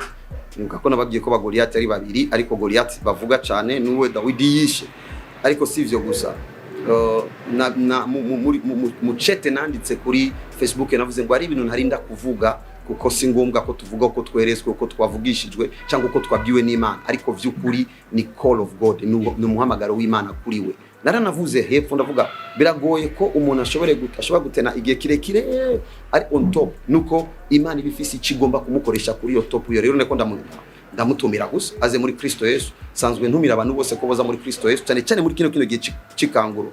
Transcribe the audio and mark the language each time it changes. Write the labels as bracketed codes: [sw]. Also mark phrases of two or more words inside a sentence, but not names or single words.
[rn] Nibuka ko nababwiye ko ba Goliath ari babiri, ariko Goliath bavuga cyane nuwe Dawidi yishe. Ariko sivyo gusa, mu chat nanditse kuri Facebook navuze ngo ari ibintu ntarinda kuvuga, kuko si ngombwa ko tuvuga ko twerezwe, ko twavugishijwe cyangwa ko twabwiwe n'Imana, ariko vy'ukuri ni [en] call of God, [rn] ni umuhamagaro w'Imana kuri we. Naranavuze hepfo ndavuga biragoye ko umuntu ashobora gutena igihe kirekire ari [en] on top, [rn] nuko Imana ibifisi ikigomba kumukoresha kuri yo top. Yo rero neko ndamutumira gusa aze muri Kristo Yesu. Sanzwe ntumira abantu bose ko boza muri Kristo Yesu, cyane muri kino gihe cikanguro.